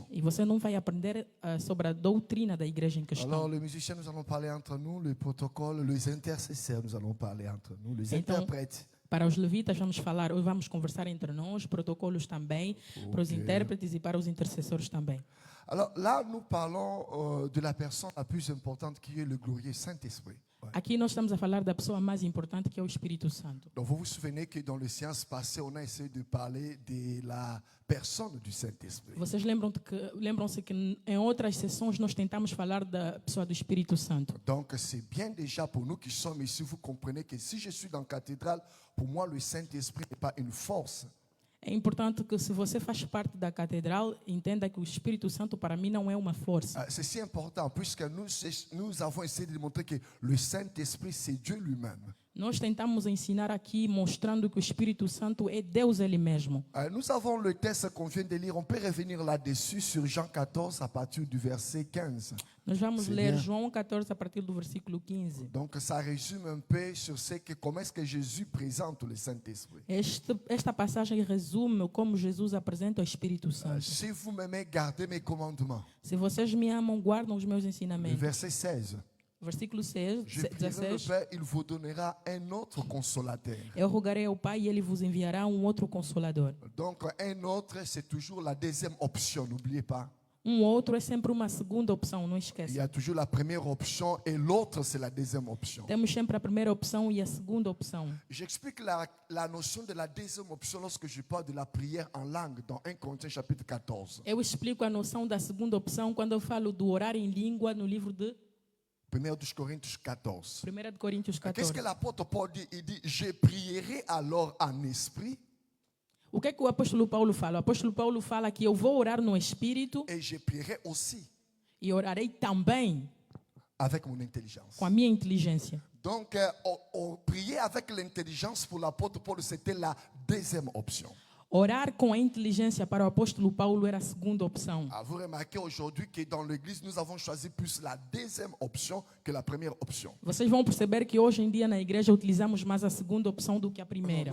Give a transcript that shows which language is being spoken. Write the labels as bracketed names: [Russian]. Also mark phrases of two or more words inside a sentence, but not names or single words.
[Portuguese] E você não vai aprender sobre a doutrina da igreja em questão. [French] Alors les musiciens, nous allons parler entre nous, les protocoles, les intercesseurs, nous allons parler entre nous, les [Portuguese] Então, [French] interprètes. [Portuguese] Para os levitas vamos falar, ou vamos conversar entre nós, protocolos também, para os intérpretes e para os intercessores também. [French] Alors là, nous parlons de la personne la plus importante qui est le glorieux Saint-Esprit. Ouais. [Portuguese] Aqui nós estamos a falar da pessoa mais importante, que é o Espírito Santo. [French] Donc vous vous souvenez que dans les séances passées, on a essayé de parler de la personne du Saint-Esprit. [Portuguese] Vocês lembram-se que em outras sessões nós tentamos falar da pessoa do Espírito Santo. [French] Donc c'est bien déjà pour nous qui sommes ici, vous comprenez que si je suis dans la cathédrale, pour moi le Saint-Esprit n'est pas une force. [Portuguese] É importante que se você faz parte da catedral, entenda que o Espírito Santo para mim não é uma força. [French] C'est si important puisque nous avons essayé de montrer que le Saint-Esprit c'est Dieu lui-même. [Portuguese] Nós tentamos ensinar aqui mostrando que o Espírito Santo é Deus ele mesmo. [French] Nous avons le texte qu'on vient de lire, on peut revenir là-dessus sur Jean 14 à partir du verset 15. [Portuguese] Nós vamos [French] C'est [Portuguese] ler [French] bien. [Portuguese] João 14 a partir do versículo 15. [French] Donc ça résume un peu sur comment est-ce que Jésus présente le Saint-Esprit. [Portuguese] Esta passagem resume como Jesus apresenta o Espírito Santo. [French] Si vous m'aimez, gardez mes commandements. [Portuguese] Se vocês me amam, guardam os meus [French] Le [Portuguese] ensinamentos. [French] verset 16. [Portuguese] Versículo 6, [French] Je prierai le [Portuguese] 16. [French] Père, il vous donnera un autre consolateur. [Portuguese] Eu rogarei ao Pai e ele vos enviará outro consolador. [French] Donc un autre, c'est toujours la deuxième option, n'oubliez pas. [Portuguese] Outro é sempre uma segunda opção, não [French] Il y [Portuguese] esqueça. [French] a toujours la première option et l'autre, c'est la deuxième option. [Portuguese] Temos sempre a primeira opção e a segunda opção. [French] J'explique la notion de la deuxième option lorsque je parle de la prière en langue dans 1 Corinthiens chapitre 14. [Portuguese] Eu explico a noção da segunda opção quando eu falo do orar em língua no livro de 1 dos Coríntios 14. 1 de Coríntios [French] Qu'est-ce [Portuguese] 14. [French] que l'apôtre Paul dit? Il dit, je prierai alors en esprit [Portuguese] O que é que o apóstolo Paulo fala? O apóstolo Paulo fala que eu vou orar no Espírito [French] et je prierai aussi [Portuguese] e orarei também [French] avec mon intelligence. [Portuguese] com a minha inteligência. [French] Donc, prier avec l'intelligence pour l'apôtre Paul, c'était la deuxième option. [Portuguese] Orar com a inteligência para o apóstolo Paulo era a segunda opção. [French] Vous remarquez aujourd'hui que dans l'église, nous avons choisi plus la deuxième option que la première option. [Portuguese] Vocês vão perceber que hoje em dia na igreja utilizamos mais a segunda opção do que a primeira.